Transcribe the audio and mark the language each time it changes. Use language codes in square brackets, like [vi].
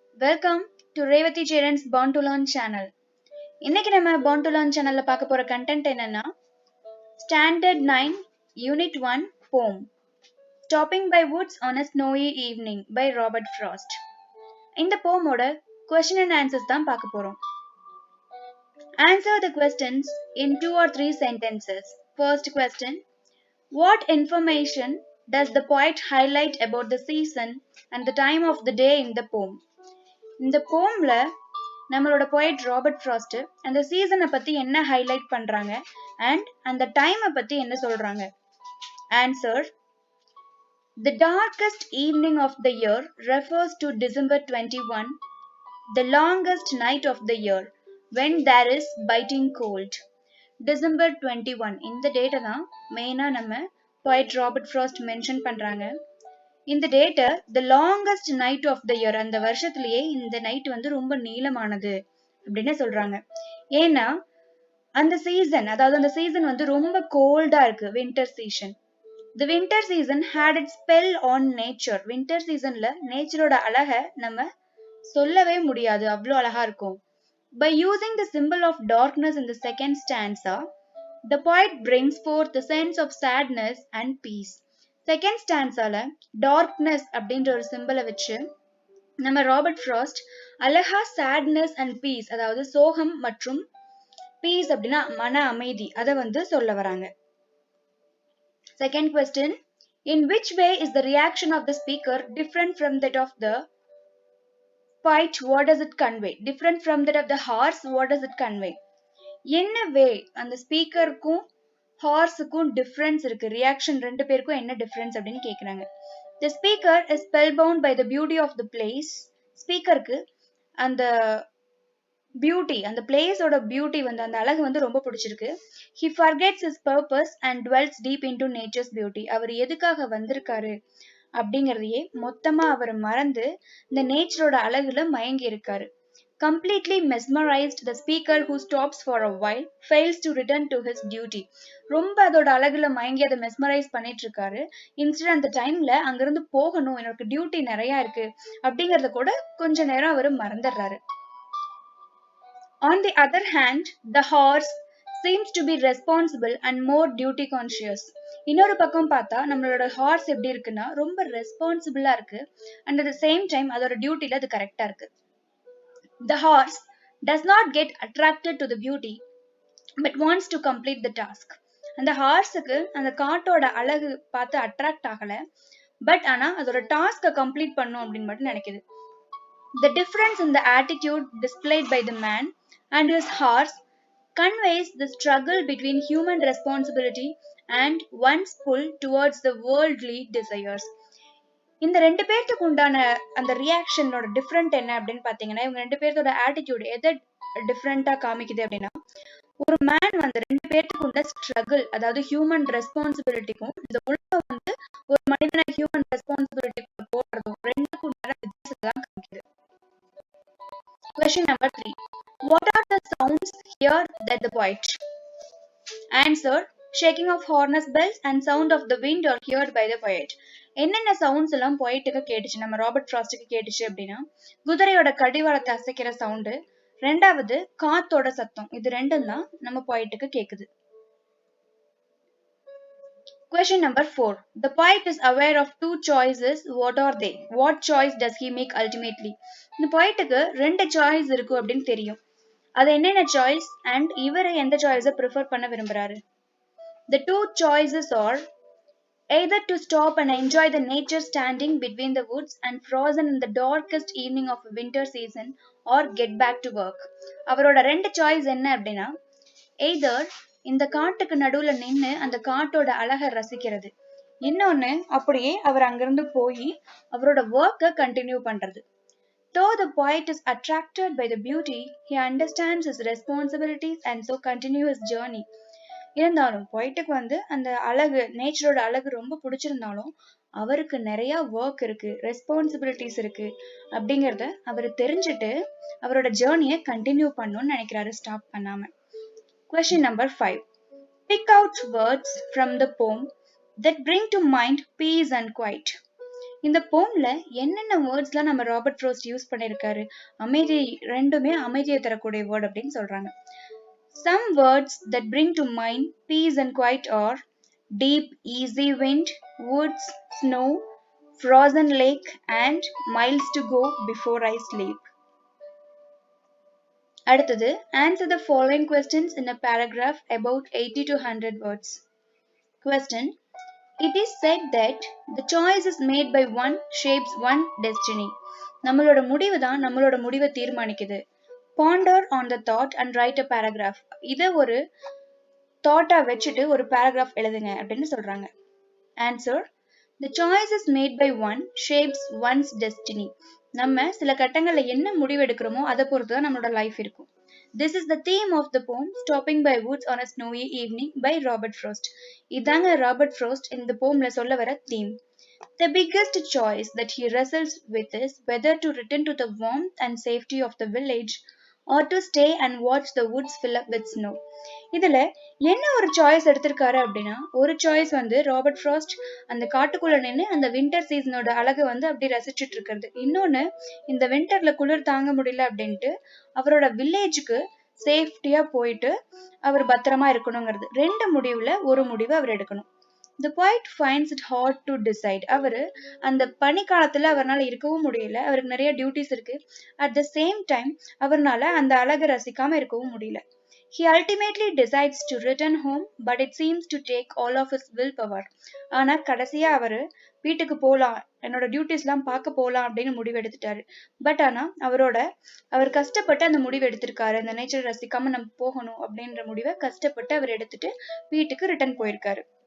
[en] Welcome to Revati Cheran's Born to Learn channel. [ta] இன்னைக்கு நம்ம Born to Learn channelல பார்க்க போற content என்னன்னா [en] Standard 9 Unit 1 Poem Stopping by Woods on a Snowy Evening by Robert Frost. [ta] இந்த poemோட question and answers தான் பார்க்க போறோம். [en] Answer the questions in 2 or 3 sentences. First question: What information does the poet highlight about the season and the time of the day in the poem? [ta] இந்த போம்ல நம்மளோட poet Robert frost அந்த சீசனை பத்தி என்ன highlight பண்றாங்க அண்ட் அந்த டைமை பத்தி என்ன சொல்றாங்க? [en] Answer: The darkest evening of the year refers to December 21, the longest night of the year, when there is biting cold. [ta] December 21 இந்த டேட்டை தான் மெயினா நம்ம poet ராபர்ட் ஃப்ராஸ்ட் மென்ஷன் பண்றாங்க. இந்த டேட்டை [en] the longest night of the year, [ta] அந்த வருஷத்திலேயே இந்த நைட் வந்து ரொம்ப நீளமானது அப்படின்னு சொல்றாங்க. ஏன்னா அந்த சீசன், அதாவது அந்த சீசன் வந்து ரொம்ப கோல்டா இருக்கு, winter season. [en] The winter season had it spell on nature. [ta] Winter சீசன்ல நேச்சரோட அழகை நம்ம சொல்லவே முடியாது, அவ்வளோ அழகா இருக்கும். [en] By using the symbol of darkness in the second stanza, the poet brings forth the sense of sadness and peace. [ta] Second ஸ்டான்ஸால darkness அப்படின்ற ஒரு சிம்பிளை வச்சு நம்ம ராபர்ட் ஃப்ராஸ்ட் அழகா சேட்னஸ் அண்ட் பீஸ், அதாவது சோகம் மற்றும் பீஸ் அப்படின்னா மன அமைதி, அதை வந்து சொல்ல வராங்க. [en] Second question: in which way is the reaction of the speaker different from that of the poet? What does it convey? Different from that of the horse, what does it convey? [ta] என்ன வே அந்த ஸ்பீக்கருக்கும் ஹார்ஸுக்கும் difference இருக்கு, reaction ரெண்டு பேருக்கும் என்ன difference அப்படின்னு கேக்குறாங்க. [en] The speaker is spellbound by the beauty of the place. [ta] ஸ்பீக்கருக்கு அந்த beauty, அந்த பிளேஸோட பியூட்டி வந்து, அந்த அழகு வந்து ரொம்ப பிடிச்சிருக்கு. [en] He forgets his purpose and dwells deep into nature's beauty. [ta] அவர் எதுக்காக வந்திருக்காரு அப்படிங்கறதையே மொத்தமா அவர் மறந்து இந்த நேச்சரோட அழகுல மயங்கி இருக்காரு. [en] Completely mesmerized, the speaker who stops for a while fails to return to his duty. [ta] ரொம்ப அதோட அழகுல மயங்கி அதை மெஸ்மரைஸ் பண்ணிட்டு இருக்காரு. இன்ஸ்டன்ட் அந்த டைம்ல அங்கிருந்து போகணும், எனக்கு டியூட்டி நிறைய இருக்கு அப்படிங்கறத கூட கொஞ்ச நேரம் அவர் மறந்துடுறாரு. [en] On the other hand, the horse seems to be responsible and more duty conscious. [ta] இன்னொரு பக்கம் பார்த்தா நம்மளோட ஹார்ஸ் எப்படி இருக்குன்னா ரொம்ப ரெஸ்பான்சிபிளா இருக்கு and at the same time அதோட டியூட்டில அது கரெக்டா இருக்கு. [en] The horse does not get attracted to the beauty but wants to complete the task. [ta] அந்த ஹார்ஸுக்கு அந்த காட்டோட அழகு பார்த்து அட்ராக்ட் ஆகல, பட் ஆனா அதோட டாஸ்கை கம்ப்ளீட் பண்ணும் அப்படின்னு மட்டும் நினைக்குது. [en] The difference in the attitude displayed by the man and his horse conveys the struggle between human responsibility and one's pull towards the worldly desires. [ta] இந்த ரெண்டு பேர்த்துக்கு உண்டான அந்த ரியாக்ஷனோட டிஃப்ரெண்ட் என்ன அப்படின்னு பாத்தீங்கன்னா, இவங்க ரெண்டு பேர்த்தோட ஆட்டிடியூட் எதை டிஃப்ரெண்டா காமிக்குது அப்படின்னா, ஒரு மேன் வந்து ரெண்டு பேர்த்துக்கு உள்ள ஸ்ட்ரகிள், அதாவது ஹியூமன் ரெஸ்பான்சிபிலிட்டிக்கும் இந்த உலகம் வந்து ஒரு மனிதனை ஹியூமன் ரெஸ்பான்சிபிலிட்டிக்குள்ள போடுறதும் ரெண்டுக்கும் உண்டான வித்தியாசத்தை தான் காமிக்குது. [en] Question number 3: What are the sounds heard that the poet? Answer: Shaking of harness bells and sound of the wind are heard by the poet. [ta] என்னென்ன சவுண்ட்ஸ் எல்லாம் பொயிட்டுக்கு கேட்டுச்சு, நம்ம ராபர்ட் ஃப்ராஸ்டுக்கு கேட்டுச்சு அப்படின்னா, குதிரையோட கடிவாளத்தை அசைக்கிற சவுண்டு, ரெண்டாவது காத்தோட சத்தம், இது ரெண்டும் தான் நம்ம பொயிட்டுக்கு கேக்குது. [en] Question number 4: The poet is aware of two choices. What are they? What choice does he make ultimately? [ta] இந்த பொயிட்டுக்கு ரெண்டு சாய்ஸ் இருக்கு அப்படின்னு தெரியும். அது என்னென்ன சாய்ஸ் அண்ட் இவர் எந்த சாய்ஸை ப்ரிஃபர் பண்ண விரும்புறாரு? [en] The two choices are either to stop and enjoy the nature standing between the woods and frozen in the darkest evening of a winter season, or get back to work. [ta] அவரோட ரெண்டு choice என்ன அப்படின்னா, either இந்த காட்டுக்கு நடுவுல நின்று அந்த காட்டோட அழகை ரசிக்கிறது, இன்னொன்னு அப்படியே அவர் அங்கிருந்து போய் அவரோட ஒர்க்கை கண்டினியூ பண்றது. [en] Though the poet is attracted by the beauty, he understands his responsibilities and so continue his journey. [ta] இருந்தாலும் பொயிட்டுக்கு வந்து அந்த அழகு, நேச்சரோட அழகு ரொம்ப பிடிச்சிருந்தாலும் அவருக்கு நிறைய ஒர்க் இருக்கு, ரெஸ்பான்சிபிலிட்டிஸ் இருக்கு அப்படிங்கறத அவர் தெரிஞ்சுட்டு அவரோட ஜேர்னியை கண்டினியூ பண்ணணும்னு நினைக்கிறாரு, ஸ்டாப் பண்ணாம. [en] Question number 5: Pick out words from the poem that bring to mind peace and quiet. [ta] இந்த போம்ல என்னென்ன வேர்ட்ஸ்லாம் நம்ம ராபர்ட் ஃப்ரோஸ்ட் யூஸ் பண்ணியிருக்காரு? அமைதி, ரெண்டுமே அமைதியை தரக்கூடிய வேர்ட் அப்படின்னு சொல்றாங்க. [en] Some words that bring to mind peace and quiet are deep, easy wind, woods, snow, frozen lake, and miles to go before I sleep. [ta] அடுத்தது, [en] answer the following questions in a paragraph about 80 to 100 words. Question. It is said that the choice is made by one shapes one destiny. [ta] நம்மளோட முடிவு தான் நம்மளோட முடிவை தீர்மானிக்குது. [en] Ponder on the thought and write a paragraph. [ta] இதை ஒரு தாட்டா வச்சுட்டு ஒரு paragraph எழுதுங்க அப்படின்னு சொல்றாங்க. [en] Answer. The choice is made by one shapes one's destiny. [ta] நம்ம சில கட்டங்கள்ல என்ன முடிவு எடுக்கிறோமோ அதை பொறுத்து தான் நம்மளோட லைஃப் இருக்கும். [en] This is the theme of the poem Stopping by Woods on a Snowy Evening by Robert Frost. [ta] இதாங்க ராபர்ட் ஃப்ரோஸ்ட் இந்த போம்ல சொல்ல வர theme. [en] The biggest choice that he wrestles with is whether to return to the warmth and safety of the village or to stay and watch the woods fill up with snow. [ta] இதுல என்ன ஒரு choice எடுத்திருக்காரு அப்படின்னா, ஒரு choice வந்து Robert frost அந்த காட்டுக்குள்ள நின்று அந்த வின்டர் சீசனோட அழகை வந்து அப்படி ரசிச்சுட்டு இருக்கிறது. இன்னொன்னு, இந்த வின்டர்ல குளிர் தாங்க முடியல அப்படின்ட்டு அவரோட வில்லேஜுக்கு சேஃப்டியா போயிட்டு அவர் பத்திரமா இருக்கணுங்கிறது. ரெண்டு முடிவுல ஒரு முடிவு அவர் எடுக்கணும். [en] The poet finds it hard to decide. [ta] அவரு அந்த பனிக்காலத்துல அவரால் இருக்கவும் முடியல, அவருக்கு நிறைய டியூட்டிஸ் இருக்கு. [en] At the same time [ta] அவர்னால அந்த அழகை ரசிக்காம இருக்கவும் முடியல. [en] He ultimately decides to return home, but it seems to take all of his willpower. [ta] ஆனா கடைசியா அவரு வீட்டுக்கு போலாம், என்னோட டியூட்டிஸ்லாம் பார்க்க போலாம் அப்படின்னு முடிவு எடுத்துட்டாரு. பட் ஆனா அவர் கஷ்டப்பட்டு அந்த முடிவு எடுத்திருக்காரு. அந்த நேச்சர் ரசிக்காம நம்ம போகணும் அப்படின்ற முடிவை கஷ்டப்பட்டு அவர் எடுத்துட்டு வீட்டுக்கு ரிட்டர்ன் போயிருக்காரு.